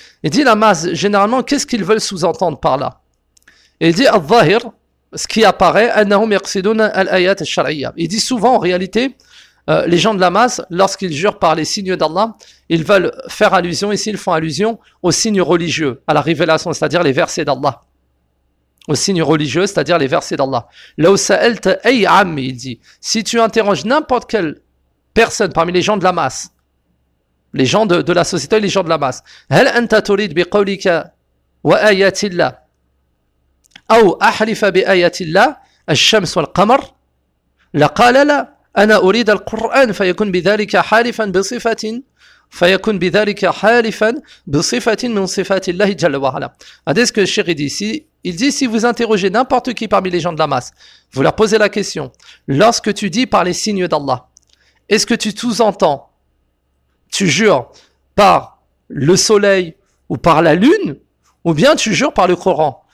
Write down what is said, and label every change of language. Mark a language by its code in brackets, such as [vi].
[fr] Et dit la masse, généralement, qu'est-ce qu'ils veulent sous-entendre par là? Et il dit al-dhahir, ce qui apparaît, [ar] annahum yaqsiduna al-ayat al-shar'iyya. [fr] Il dit souvent en réalité, Les gens de la masse, lorsqu'ils jurent par les signes d'Allah, ils veulent faire allusion, ici ils font allusion aux signes religieux, à la révélation, c'est-à-dire les versets d'Allah. Aux signes religieux, c'est-à-dire les versets d'Allah. Là où Sa'elte, ey ami, il dit, si tu interroges n'importe quelle personne parmi les gens de la masse, [ar] les gens de la société, les gens de la masse, هل أنت تريد بقولك وآيات الله أو أحلف بآيات الله الشمس والقمر؟ لقال لا أنا أريد القرآن فيكون بذلك حالفا بصفة فيكون بذلك حالفا بصفة من صفات الله جل وعلا. [fr] Regardez ce que le shérif dit ici. Il dit, si vous interrogez n'importe qui parmi les gens de la masse, vous leur posez la question, lorsque tu dis par les signes d'Allah, est-ce que tu sous-entends, tu jures par le soleil ou par la lune, ou bien tu jures par le Coran?